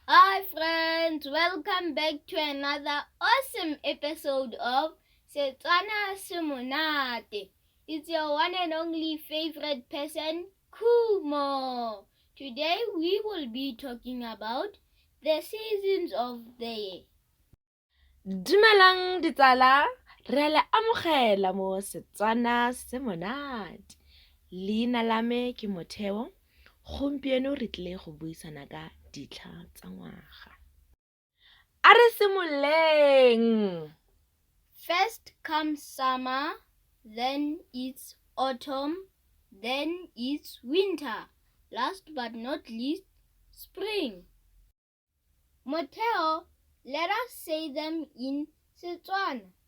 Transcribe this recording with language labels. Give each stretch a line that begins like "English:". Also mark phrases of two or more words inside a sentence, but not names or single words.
English: Hi friends, welcome back to another awesome episode of Setswana Semonate. It's your one and only favorite person, Kumo. Today we will be talking about the seasons of the year.
Tswana: Dumelang ditsala, re le amogela mo Setswana Semonate. Leina la me ke Motheo. Gompieno re tlile go buisana ka ditlha tsa ngwaga. A re simoleng.
English: First comes summer, then it's autumn, then it's winter. Last but not least, spring. Motheo, let us say them in Setswana.